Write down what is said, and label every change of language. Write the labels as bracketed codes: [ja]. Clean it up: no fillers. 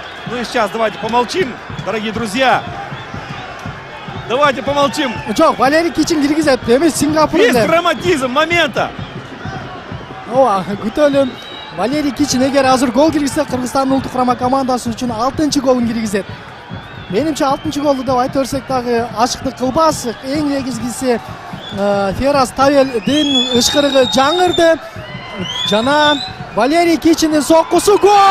[ru] Ну и сейчас давайте помолчим, дорогие друзья. Давайте помолчим. [ky] Жок, Валерий Кичин киргизет. Эми Сингапур [ru] Весь [ky] эле. [ru] драматизм момента. [ky] Ооба, күтөлүм. Валерий Кичин эгер азыр гол киргизсе, Кыргызстандын улуттук курама командасы үчүн 6-чы голун киргизет. Менимче 6-чы голду деп айта берсек дагы ачыктык кылбас. Эң негизгиси Ферас Тавелдин ышкырыгы жаңырды. Жана Валерий Кичиндин соккусу гол!